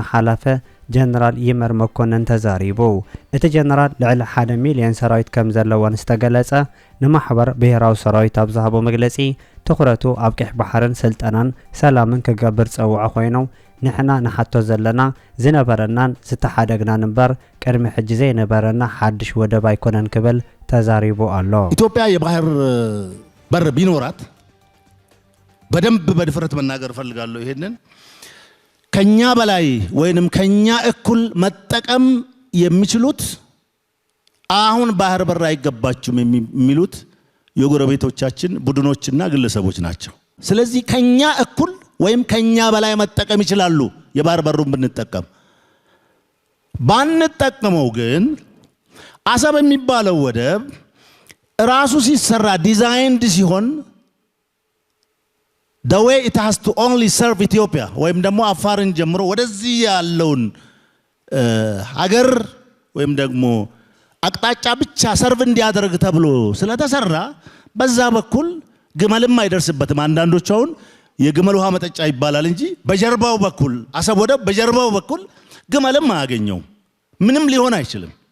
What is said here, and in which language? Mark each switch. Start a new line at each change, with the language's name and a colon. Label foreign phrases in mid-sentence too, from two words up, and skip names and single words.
Tigrinya: ሓላፈ ጀነራል ይመር መኮነን ተዛሪቡ እቲ ጀነራል ልዕሊ 1 ሚልዮን ሰራዊት ከም ዘለዎን ዝተገለጸ ንማሕበር ብሄራዊ ሰራዊት ኣብ ዝሃቦ መግለጺ ትኹረቱ ኣብ ቅሕ ባሕርን ስልጠናን ሰላምን ክገብር ፀውዖ ኮይኑ ንሕና ንሓቶ ዘለና ዝነበረናን ዝተሓደግናን እምበር ቅድሚ ሕጂ ዘይነበረና ሓድሽ ወደብ ኣይኮነን ክብል ተዛሪቡ ኣሎ
Amharic: ኢትዮጵያ የባህር በር ቢኖራት በደንብ በድፍረት መናገር ፈልጋለሁ ይሄንን ከኛ በላይ ወይንም ከኛ እኩል መጠቀም የሚችሉት አሁን ባህር በር አይገባችሁም የሚሉት የጎረቤቶቻችን ቡድኖችና ግለሰቦች ናቸው ስለዚህ ከኛ እኩል ወይም ከኛ በላይ መጠቀም ይችላሉ የባህር በሩን ብንጠቀም ባንጠቀመው ግን አሰብ የሚባለው ወደብ ራሱ ሲሰራ ዲዛይንድ ሲሆን
English: the way it has to only serve Ethiopia
Amharic: ወይም ደግሞ አፋርን ጀምሮ ወደዚህ ያለውን ሀገር ወይም ደግሞ አቅጣጫ ብቻ ሰርቭ እንዲያደርግ ተብሎ ስለተሰራ በዛ በኩል ግመልም አይደርስበትም አንዳንዶች አሁን የግመል ውሃ መጠጫ ይባላል እንጂ በጀርባው በኩል አሰብ ወደብ በጀርባው በኩል ግመልም አያገኘው ምንም ሊሆን አይችልም